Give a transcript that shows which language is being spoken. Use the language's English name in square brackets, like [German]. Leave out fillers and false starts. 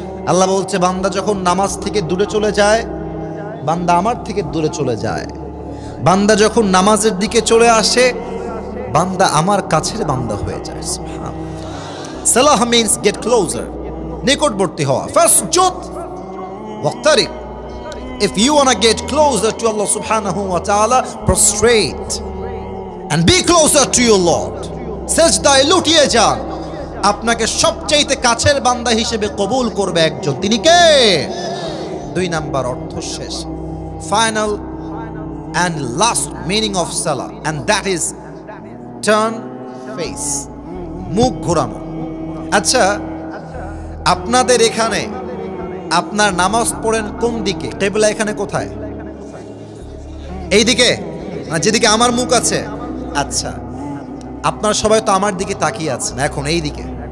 [Bangla] আল্লাহ বলছে, বান্দা যখন নামাজ থেকে দূরে চলে যায়, বান্দা আমার থেকে দূরে চলে যায়। বান্দা যখন নামাজের দিকে চলে আসে, বান্দা আমার কাছের বান্দা হয়ে যায়। সালাহ [English] means get closer, [Bangla] নিকটবর্তী হওয়া। [Arabic] ফাসজুদ ওয়াক্তারিব। [English] If you want to get closer to Allah subhanahu wa ta'ala, prostrate and be closer to your Lord. [Bangla] সেজদায় লুটিয়ে যান, আপনাকে সবচাইতে কাছের বান্দা হিসেবে কবুল করবে একজন, তিনি কে? 2 নাম্বার অর্থ শেষ, final [English] and last meaning of salah, and that is turn face, [Bangla] মুখ ঘোরানো। আচ্ছা, আপনাদের এখানে আপনার নামাজ পড়েন কোন দিকে? কিবলা এখানে কোথায়? এই দিকে না যেদিকে আমার মুখ আছে? আচ্ছা, আপনারা সবাই তো আমার দিকে তাকিয়ে আছেন এখন এই দিকে।